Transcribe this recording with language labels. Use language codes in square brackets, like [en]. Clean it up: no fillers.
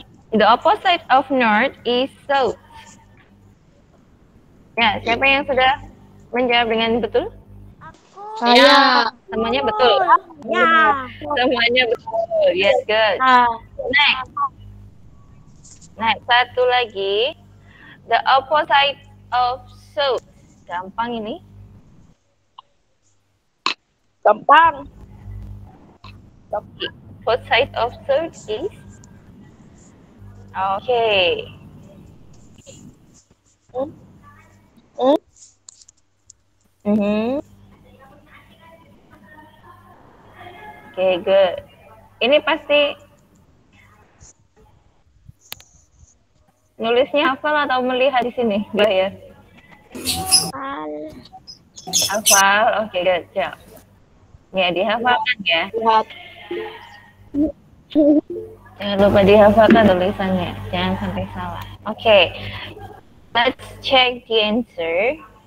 [en] The opposite of north is south. [id] Ya, siapa yang sudah menjawab dengan betul? Saya. Semuanya betul. Ya. Semuanya betul. [en] Yes, good. Next, [id] satu lagi. [en] The opposite of south. [id] Gampang ini. Gampang. [en] Opposite of south is. Okay. Okay, good. [id] Ini pasti nulisnya hafal atau melihat di sini, ya? Hafal. Oke, [en] good job. [id] Ya, dihafalkan ya. Lihat. Jangan lupa dihafalkan tulisannya, jangan sampai salah. [en] Oke, let's check the answer.